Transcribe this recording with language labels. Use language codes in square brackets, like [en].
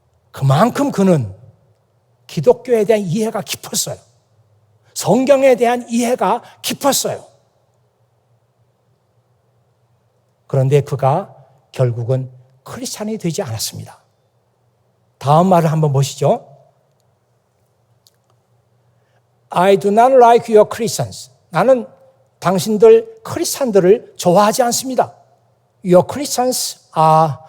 [ko] 그만큼 그는 기독교에 대한 이해가 깊었어요. 성경에 대한 이해가 깊었어요. 그런데 그가 결국은 크리스찬이 되지 않았습니다. 다음 말을 한번 보시죠. [en] I do not like your Christians. [ko] 나는 당신들 크리스찬들을 좋아하지 않습니다. [en] Your Christians are